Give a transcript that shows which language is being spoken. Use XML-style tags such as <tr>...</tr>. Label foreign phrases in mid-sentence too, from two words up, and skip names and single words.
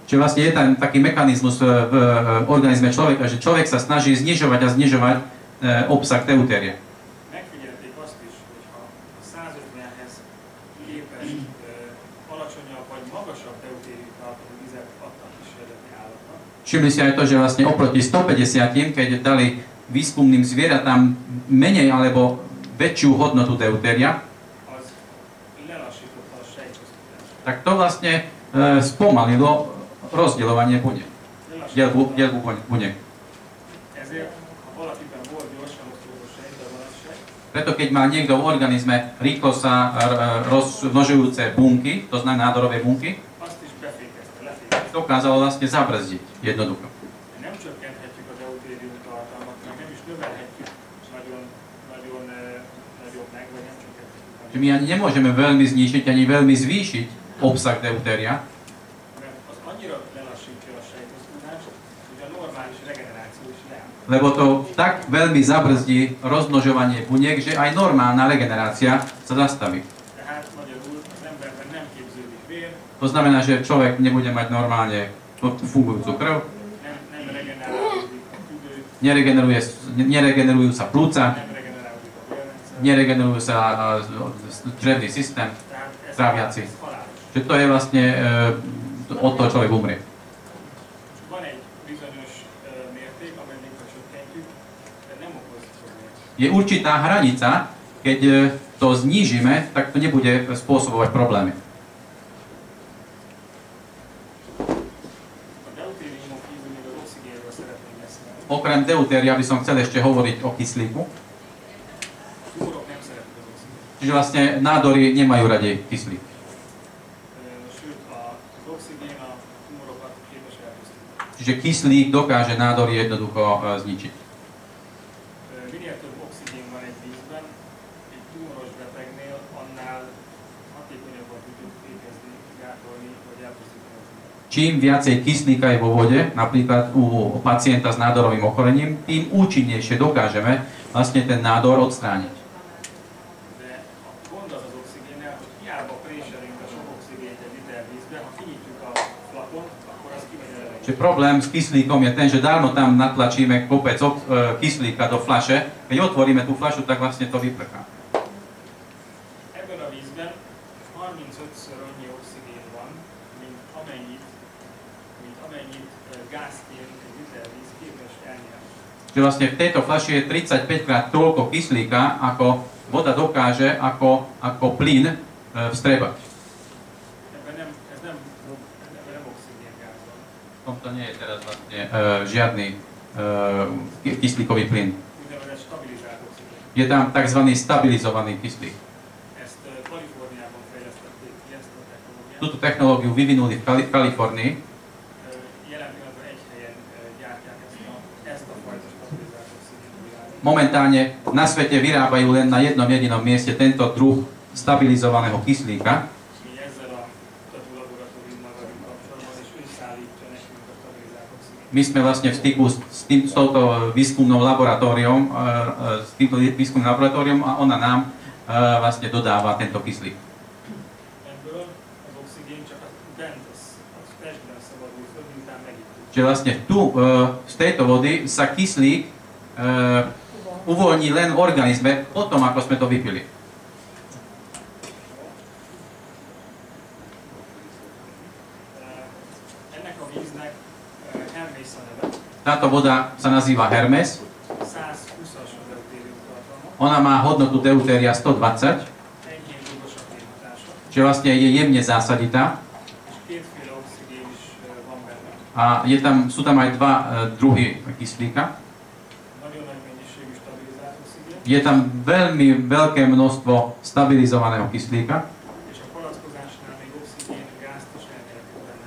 <sk>Čiže vlastne je tam taký mechanizmus v organizme človeka, že človek sa snaží znižovať a znižovať obsah deutéria.</sk> <hu>Megfigyelték azt is, hogy ha a 150-hez képest alacsonyabb vagy magasabb deutérium tartalmú vizet adtak kísérleti állatnak,</hu> <sk>Všimli si aj to, že vlastne oproti 150, keď dali výskumným zvieratám menej alebo väčšiu hodnotu deutéria,</sk> <hu>az lelassította a sejtosztotást.</hu> <sk>tak to vlastne spomalilo rozdeľovanie buniek. Dielbu buniek.</sk> <hu>Ezért, ha valakiben volt gyorsan osztódó sejt, de van egy sejt,</hu> <sk>Preto keď má niekto v organizme rýchlo sa rozmnožujúce bunky, to znamená nádorové bunky,</sk> <hu>azt is befékezte, lefékezte.</hu> <sk>dokázalo vlastne zabrzdiť jednoducho.</sk> <hu>Nem csökkenthetjük a deutérium tartalmat, meg nem is növelhetjük nagyon nagyobbnak, vagy nem csökkenthetjük.</hu> <sk>Čiže my ani nemôžeme veľmi znižiť, ani veľmi zvýšiť obsah deutéria,</sk> <hu>Mert az annyira lelassítja a sejtosztódást, hogy a normális regeneráció is leáll.</hu> <sk>lebo to tak veľmi zabrzdí rozmnožovanie buniek, že aj normálna regenerácia sa zastaví.</sk> <hu>Tehát magyarul az emberben nem képződik vér,</hu> <sk>To znamená, že človek nebude mať normálne fungujúcu krv,</sk> <hu>nem regenerálódik a tüdő,</hu> <sk>neregenerujú sa plúca,</sk> <hu>nem regenerálódik a bélrendszer.</hu> <sk>neregenerujú sa črevný systém,</sk> <hu>Tehát ez</hu> <sk>tráviaci.</sk> <hu>halálos.</hu> <sk>Čiže to je vlastne, od toho človek umrie.</sk> <hu>Van egy bizonyos mérték, ameddig ha csökkentjük, de nem okoz problémát.</hu> <sk>Je určitá hranica, keď to znížime, tak to nebude spôsobovať problémy.</sk> <hu>A deutériumon kívül még az oxigénről szeretném beszélni.</hu> <sk>Okrem deutéria by som chcel ešte hovoriť o kyslíku.</sk> <hu>A tumorok nem szeretik az oxigént.</hu> <sk>Čiže vlastne nádory nemajú radi kyslík.</sk> <hu>Sőt, az oxigén a tumorokat képes elpusztítani.</hu> <sk>Čiže kyslík dokáže nádory jednoducho zničiť.</sk> <hu>Minél több oxigén van egy vízben, egy tumoros betegnél annál hatékonyabban tudjuk fékezni, gátolni vagy elpusztítani a tumort.</hu> <sk>Čím viacej kyslíka je vo vode, napríklad u pacienta s nádorovým ochorením, tým účinnejšie dokážeme vlastne ten nádor odstrániť.</sk> <hu>De a gond az az oxigénnel, hogy hiába préselünk a sok oxigént egy liter vízbe, ha kinyitjuk a flakont, akkor az kimegy a levegőbe.</hu> <sk>Čiže problém s kyslíkom je ten, že dávno tam natlačíme kopec kyslíka do fľaše, keď otvoríme tú fľašu, tak vlastne to vyprchá.</sk> <hu>Ebben a vízben 35-ször annyi oxigén van, mint amennyit gázként egy liter víz képes elnyelni.</hu> <sk>Čiže vlastne v tejto fľaši je 35 krát toľko kyslíka, ako voda dokáže ako plyn vstrebať.</sk> <hu>Ebben nem oxigéngáz van.</hu> <sk>V tomto nie je teraz vlastne žiadny kyslíkový plyn.</sk> <hu>Úgynevezett stabilizált oxigén.</hu> <sk>Je tam tzv. Stabilizovaný kyslík.</sk> <hu>Ezt Kaliforniában fejlesztették ki, ezt a technológiát.</hu> <sk>Túto technológiu vyvinuli v Kalifornii.</sk> <hu>Jelen pillanatban egy helyen ezt a fajta stabilizált oxigént a világon.</hu> <sk>Momentálne na svete vyrábajú len na jednom jedinom mieste tento druh stabilizovaného kyslíka.</sk> <hu>Mi ezzel a kutató laboratóriummal vagyunk kapcsolatban, és ő szállítja nekünk a stabilizált oxigént.</hu> <sk>My sme vlastne v styku s touto výskumnou laboratóriom, a ona nám vlastne dodáva tento kyslík.</sk> <hu>Ebből az oxigén csak bent a testben szabadul föl, miután megittük.</hu> <sk>Čiže vlastne tu z tejto vody sa kyslík uvoľní len v organizme potom, ako sme to vypili.</sk> <hu>Ennek a víznek Hermész a neve,</hu> <sk>Táto voda sa nazýva Hermes.</sk> <hu>120-as a deutérium tartalma,</hu> <sk>Ona má hodnotu deutéria 120,</sk> <hu>enyhén dúgos a fémhatása,</hu> <sk>čiže vlastne je jemne zásaditá.</sk> <hu>és kétféle oxigén is van benne.</hu> <sk>A sú tam aj dva druhy kyslíka.</sk> <hu>Nagyon nagy mennyiségű stabilizált oxigén,</hu> <sk>Je tam veľmi veľké množstvo stabilizovaného kyslíka.</sk> <hu>és a palackozásnál még oxigén gázt is elnyertünk benne.</hu>